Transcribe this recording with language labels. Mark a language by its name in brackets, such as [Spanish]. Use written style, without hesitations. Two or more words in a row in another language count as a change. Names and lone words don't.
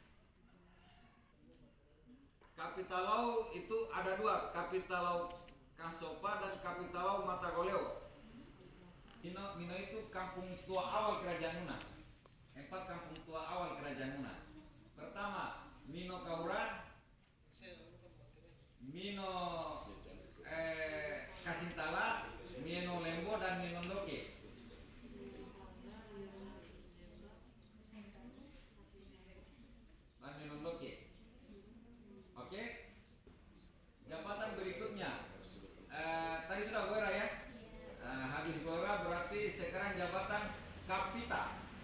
[Indonesian] Kapitalau itu ada 2, Kapitalau Kasopa dan Kapitalau Matagoleo. Mino itu kampung tua awal Kerajaan Muna. 4 kampung tua awal Kerajaan Muna. Pertama Mino Kaura, Mino Kasintala, Mino Lembo, dan Mino Ndoke. Oke. Jabatan berikutnya tadi sudah Goera ya. Habis Goera berarti sekarang jabatan Kapita.